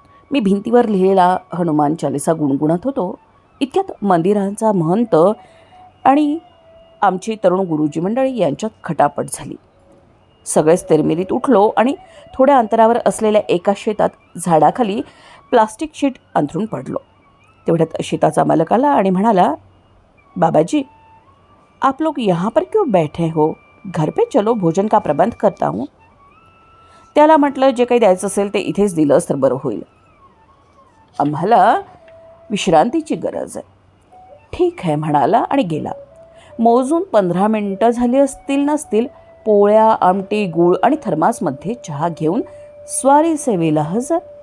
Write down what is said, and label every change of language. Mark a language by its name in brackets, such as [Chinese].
[Marathi] मी भिंतीवर लिहिलेला हनुमान चालिसा गुणगुणत होतो. इतक्यात मंदिरांचा महंत आणि आमची तरुण गुरुजी मंडळी यांच्यात खटापट झाली. सगळेच तिरमिरीत उठलो आणि थोड्या अंतरावर असलेल्या एका शेतात झाडाखाली प्लास्टिक शीट अंथरून पडलो. तेवढ्यात शेताचा मालक आला आणि म्हणाला, [Hindi] बाबाजी, आप लोग यहाँ पर क्यों बैठे हो? घर पे चलो, भोजन का प्रबंध करता हूँ. [Marathi] त्याला म्हटलं, जे काही द्यायचं असेल ते इथेच दिलंस तर बरं होईल. आम्हाला विश्रांतीची गरज आहे. ठीक आहे म्हणाला आणि गेला. मोजून 15 मिनिटं झाली असतील नसतील. पोळ्या, आमटी, गूळ आणि थर्मासमध्ये चहा घेऊन स्वारी सेवेला हजर.